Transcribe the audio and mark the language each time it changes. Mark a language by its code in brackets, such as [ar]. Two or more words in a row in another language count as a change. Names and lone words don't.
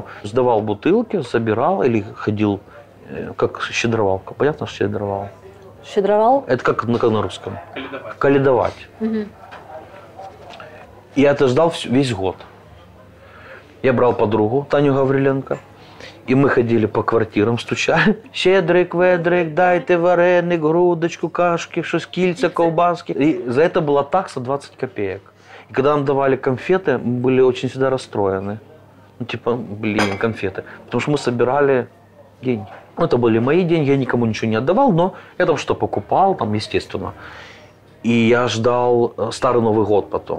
[ru] Сдавал бутылки, собирал или ходил, как щедровалка. Понятно, что щедровал? Щедровал? Это как на русском? Каледовать. Угу. И я это ждал весь год. Я брал подругу, Таню Гавриленко, и мы ходили по квартирам, стучали. [uk] Щедрик, ведрик, дайте вареник, грудочку, кашки, щось, кільця, ковбаски. [ru] И за это была такса 20 копеек. И когда нам давали конфеты, мы были очень всегда расстроены. Ну, типа, блин, конфеты. Потому что мы собирали деньги. Это были мои деньги, я никому ничего не отдавал, но я там что покупал, там, естественно. И я ждал Старый Новый год потом.